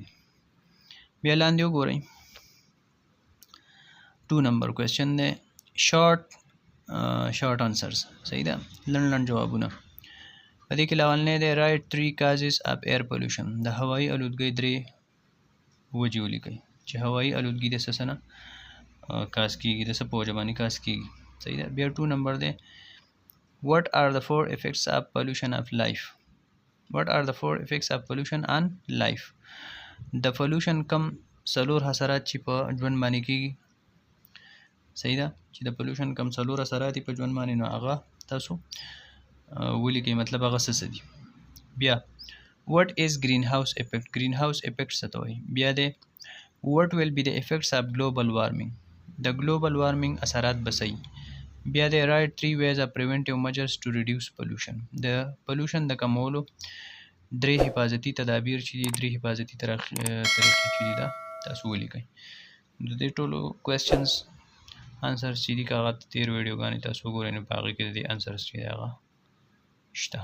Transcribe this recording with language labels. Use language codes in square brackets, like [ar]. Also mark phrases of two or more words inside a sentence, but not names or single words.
[ps] بیا لاندې وګورئ 2 نمبر کوېسچن دی [en] short answers. [ps] صحیح ده. لنډ جوابونه. په دې کې لاولنی دی [en] write 3 causes of air pollution [ps] د هوایي آلودګۍ 3 وجې ولیکئ چې هوایي آلودګي د څه نه کاز کېږي د څه په وجه باندې کاز کېږي. صحیح ده. بیا 2 نمبر دی [en] what are the 4 effects of pollution of life what are the 4 effects of pollution on life [ps] د پولوشن کم څلور حسرات چې په ژوند باندې کېږي. صحیح ده. چې د پولوشن کم څلور اثرات په ژوند باندې نو هغه تاسو ولیکئ مطلب هغه څه دي. [en] بیا what is greenhouse effect greenhouse effect [ps] څه ته وایي. بیا دی [en] what will be the effects of global warming [ps] د ګلوبل وارمنګ اثرات بسي. [en] بیا د write 3 ways of preventive measures to reduce pollution. [ps] د پولوشن د کمولو درې حفاظتي تدابیر چې دي، درې حفاظتي طریقې چې دي دا تاسو ولیکئ. د دې ټولو [en] questions answers [ps] چې دي که هغه تیر ویډیوګانې تاسو وګورئ نو په هغې کې د دې انسرز چې دی هغه شته.